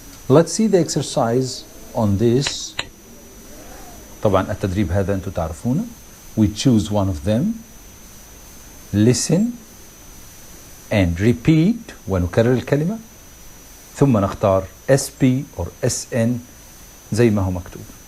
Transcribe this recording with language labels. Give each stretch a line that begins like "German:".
English: Let's see the exercise on this.
Arabic: طبعا التدريب هذا أنتم تعرفونه.
English: We choose one of them. Listen and repeat
Arabic: ونكرر الكلمة. ثم نختار SP or SN زي ما هو مكتوب.